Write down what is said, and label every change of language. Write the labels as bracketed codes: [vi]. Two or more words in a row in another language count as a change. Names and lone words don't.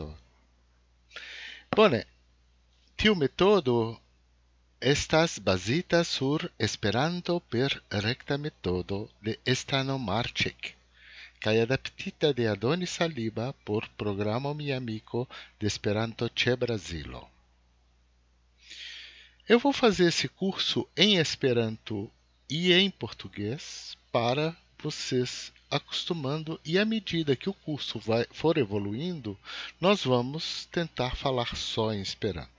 [eo] Bone, tiu metodo estas bazita sur Esperanto per rekta metodo de Stanomarczyk kaj adaptita de Adonis Saliba por programo Mi Amigo de Esperanto ĉe Brazilo. [pt] Eu vou fazer esse curso em Esperanto e em português para vocês acostumando, e à medida que o curso for evoluindo, nós vamos tentar falar só em Esperanto.